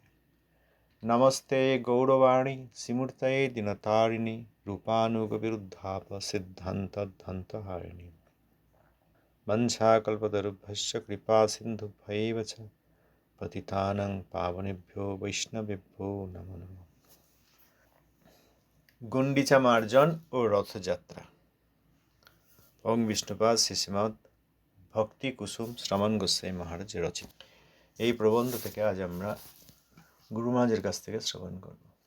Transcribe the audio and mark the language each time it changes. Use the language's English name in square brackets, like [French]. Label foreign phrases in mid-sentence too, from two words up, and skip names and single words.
[Sanskrit] नमस्ते गौरवाणी श्रीमूर्तये दिनतारिणे रूपानुगविरुद्धाप सिद्धान्तध्वन्तहारिणे वंशाकल्पतरुभ्यश्च कृपासिन्धुभ्यैव च पतितानां पावनेभ्यो वैष्णवेभ्यो नमो नमः। [Bangla] গুন্ডিচা মার্জন ও রথযাত্রা। ওং বিষ্ণুপাদ শ্রীশ্রীমৎ ভক্তি কুসুম শ্রমণ গোস্বামী মহারাজ রচিত এই প্রবন্ধ থেকে আজ আমরা গুরু মহারাজের কাছ থেকে শ্রবণ করব।